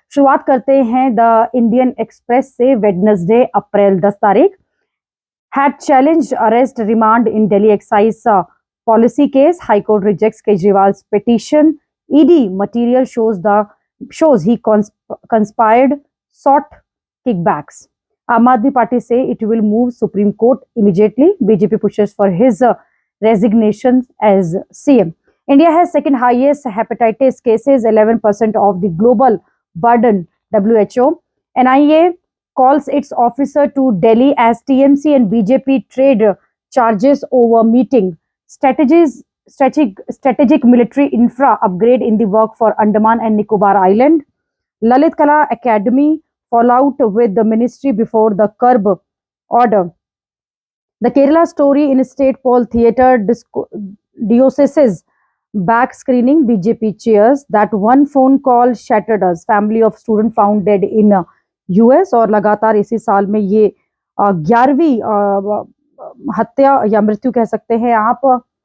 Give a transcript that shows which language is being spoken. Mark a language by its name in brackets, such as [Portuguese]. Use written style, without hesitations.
[Hindi] शुरुआत करते हैं द इंडियन एक्सप्रेस से। वेडनेसडे अप्रैल 10 तारीख। [English] Had challenge arrest remand in Delhi excise policy case, high court rejects Kejriwal's petition, ED material shows he conspired, sought kickbacks. Aam Aadmi Party say it will move Supreme Court immediately. BJP pushes for his resignation as CM. India has second highest hepatitis cases, 11% of the global burden, WHO. NIA calls its officer to Delhi as TMC and BJP trade charges over meeting. Strategic military infra upgrade in the work for Andaman and Nicobar Island. Lalit Kala Academy fallout with the ministry before the curb order. The Kerala story in State Paul Theatre Dioceses back screening. BJP cheers. That one phone call shattered us. Family of student found dead in US. [Hindi] और लगातार इसी साल में ये 11वीं हत्या या मृत्यु कह सकते हैं आप।